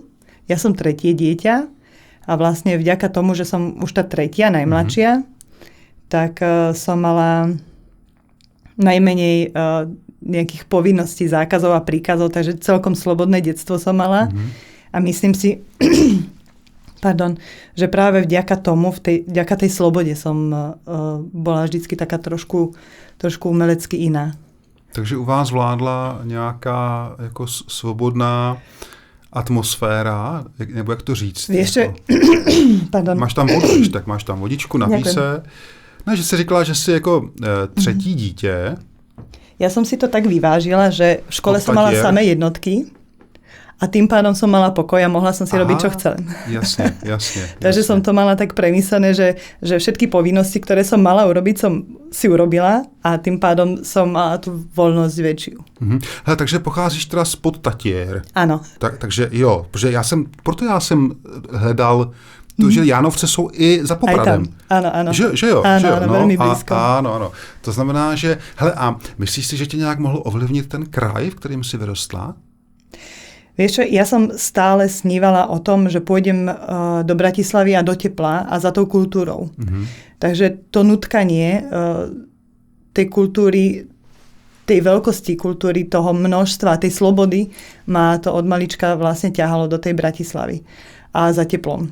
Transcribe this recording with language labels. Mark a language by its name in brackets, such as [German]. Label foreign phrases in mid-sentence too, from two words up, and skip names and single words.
[Slovak] Ja som tretie dieťa a vlastne vďaka tomu, že som už tá tretia, najmladšia, tak som mala najmenej nejakých povinností, zákazov a príkazov, takže celkom slobodné detstvo som mala. A myslím si, že práve vďaka tomu, vďaka tej slobode som bola vždycky taká trošku umelecky iná. [Czech] Takže u vás vládla nějaká jako svobodná atmosféra, nebo jak to říct? Ještě, pardon. Máš tam vodu, tak máš tam vodičku, napij se. Ne, že jsi říkala, že jsi jako třetí dítě. [Slovak] Ja som si to tak vyvážila, že v škole som mala samé jednotky A tým pádom som mala pokoj a mohla som si robiť, čo chcem. Jasne. Takže som to mala tak premyslené, že všetky povinnosti, ktoré som mala urobiť, som si urobila a tým pádom som mala tú voľnosť väčšiu. [Czech] Hele, takže pocházíš teda [Slovak] spod Tatier. Áno. [Czech] Takže jo, protože proto já jsem hledal že Jánovce jsou i za Popradem. [Slovak] Áno. [Czech] Že jo? [Slovak] Áno, veľmi blízko. Áno. [Czech] To znamená, že, hele, a myslíš si, že tě nějak mohlo ovlivnit ten kraj, v kterém jsi vyrostla? [Slovak] Vieš čo, ja som stále snívala o tom, že pôjdem do Bratislavy a do tepla a za tou kultúrou. Takže to nutkanie tej kultúry, tej veľkosti kultúry, toho množstva, tej slobody ma to od malička vlastne ťahalo do tej Bratislavy a za teplom.